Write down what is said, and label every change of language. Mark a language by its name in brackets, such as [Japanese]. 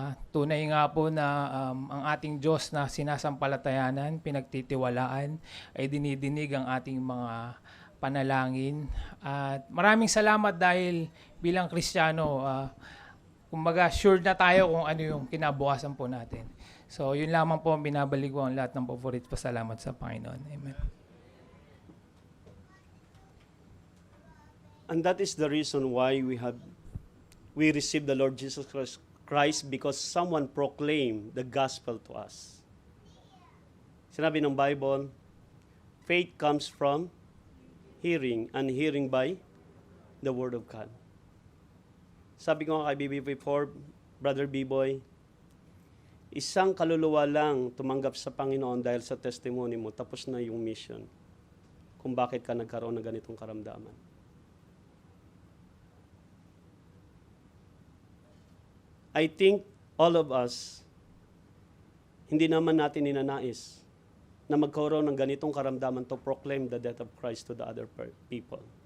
[Filipino] Tunay nga po na ang ating Diyos na sinasampalatayanan, pinagtitiwalaan, ay dinidinig ang ating mga panalangin. At maraming salamat dahil bilang Kristiyano, kumbaga sure na tayo kung ano yung kinabukasan po natin. So yun lamang po, binabalik ko ang lahat ng paborit pasalamat sa Panginoon. Amen. [English] And that is the reason why we receive the Lord Jesus Christ because someone proclaimed the gospel to us. [Filipino] Sinabi ng Bible, [English] faith comes from hearing, and hearing by the Word of God. [Filipino] Sabi ko nga kay BB4, Brother B-Boy, isang kaluluwa lang tumanggap sa Panginoon dahil sa testimony mo, tapos na yung mission kung bakit ka nagkaroon ng ganitong karamdaman. [English] I think all of us, [Filipino] hindi naman natin ninanais na magkaroon ng ganitong karamdaman [English] to proclaim the death of Christ to the other people.